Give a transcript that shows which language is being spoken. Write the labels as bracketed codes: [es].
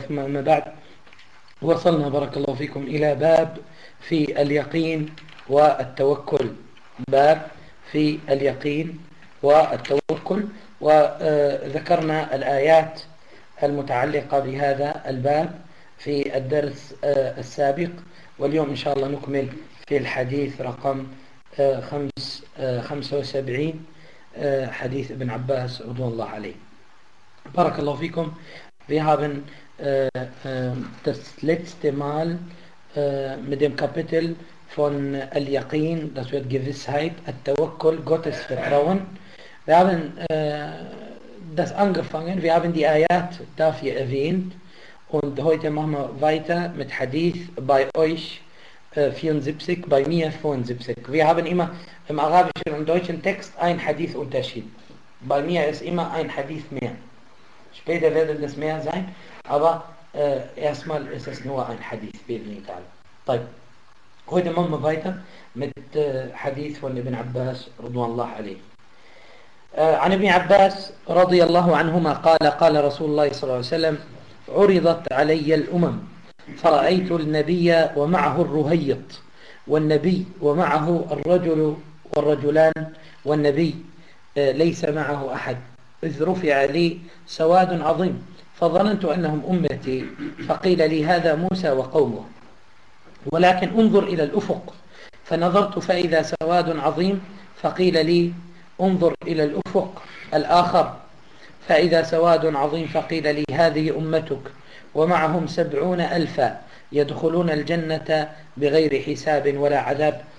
[ar] ثم أما بعد، وصلنا بارك الله فيكم إلى باب في اليقين والتوكل، باب في اليقين والتوكل، وذكرنا الآيات المتعلقة بهذا الباب في الدرس السابق، واليوم إن شاء الله نكمل في الحديث رقم 75، حديث ابن عباس رضي الله عليه. بارك الله فيكم. [de] Wir haben das letzte Mal mit dem Kapitel von Al-Yaqin, das wird Gewissheit, Al-Tawakkul, Gottes Vertrauen. Wir haben das angefangen, wir haben die Ayat dafür erwähnt. Und heute machen wir weiter mit Hadith bei euch 74, bei mir 75. Wir haben immer im arabischen und deutschen Text ein Hadith Unterschied. Bei mir ist immer ein Hadith mehr. Später werden es mehr sein, aber erstmal ist es nur ein Hadith. Heute machen wir weiter mit Hadith von Ibn Abbas radhiyallahu anhu. [ar] An Ibn Abbas radhiyallahu anhuma qala qala Rasulullah sallallahu alaihi wasallam: عرضت علي الأمم فرأيت النبي ومعه الرهيط والنبي ومعه الرجل والرجلان والنبي ليس معه أحد، إذ رفع لي سواد عظيم فظننت أنهم أمتي، فقيل لي هذا موسى وقومه، ولكن انظر إلى الأفق، فنظرت فإذا سواد عظيم، فقيل لي انظر إلى الأفق الآخر فإذا سواد عظيم، فقيل لي هذه أمتك ومعهم 70,000 يدخلون الجنة بغير حساب ولا عذاب.